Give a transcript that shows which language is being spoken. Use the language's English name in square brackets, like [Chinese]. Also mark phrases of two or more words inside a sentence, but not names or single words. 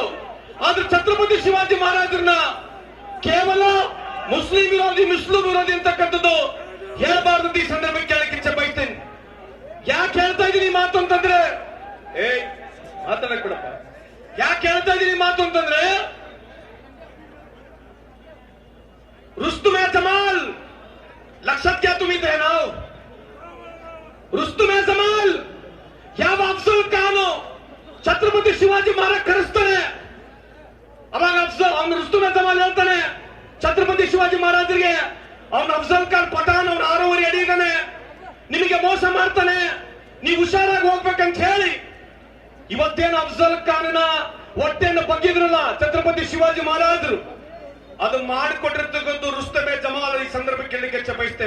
[Kannada] ಆದ್ರೆ ಛತ್ರಪತಿ ಶಿವಾಜಿ ಮಹಾರಾಜರನ್ನ ಕೇವಲ ಮುಸ್ಲಿಂ ವಿರೋಧಿ ಅಂತಕ್ಕಂಥದ್ದು ಹೇಳ್ಬಾರ್ದು ಈ ಸಂದರ್ಭ ಕೇಳಕ್ಕೆ ಇಚ್ಛೆ ಬಯಸ್ತೇನೆ. ಯಾಕೆ ಹೇಳ್ತಾ ಇದೀನಿ ಮಾತು ಅಂತಂದ್ರೆ, ಮಾತಾಡಕ್ ಬಿಡಪ್ಪ, ಯಾಕೆ ಹೇಳ್ತಾ ಇದೀನಿ ಮಾತು ಅಂತಂದ್ರೆ, [Marathi] रुस्तुम जमाल लक्षात घ्या तुम्ही ते नाव. [Kannada] रुस्तुम जमाल ಯಾವ ಅಫ್ಜಲ್ ಖಾನ್ ಛತ್ರಪತಿ ಶಿವಾಜಿ ಮಹಾರಾಜ್ ಕರೆಸ್ತಾನೆ. ಅವಾಗ ಅವನು ರುಸ್ತುಮ್ ಜಮಾಲ್ ಹೇಳ್ತಾನೆ ಛತ್ರಪತಿ ಶಿವಾಜಿ ಮಹಾರಾಜರಿಗೆ, ಅವನು ಅಫ್ಜಲ್ ಖಾನ್ ಪಠಾನ್ ಅವನ 6 ಅಡಿ ಇದ್ದಾನೆ, ನಿಮಗೆ ಮೋಸ ಮಾಡ್ತಾನೆ, ನೀವು ಹುಷಾರಾಗಿ ಹೋಗ್ಬೇಕಂತ ಹೇಳಿ ಇವತ್ತೇನು ಅಫ್ಜಲ್ ಖಾನ್ನ ಹೊಟ್ಟೆಯನ್ನು ಬಗ್ಗಿದ್ರಲ್ಲ ಛತ್ರಪತಿ ಶಿವಾಜಿ ಮಹಾರಾಜರು, ಅದು ಮಾಡಿಕೊಟ್ಟಿರ್ತಕ್ಕಂಥ ರುಸ್ತುಮ್ ಜಮಾಲ್ ಈ ಸಂದರ್ಭ ಕೇಳಲಿಕ್ಕೆ ಇಚ್ಛೆ ಬಯಸ್ತೇನೆ.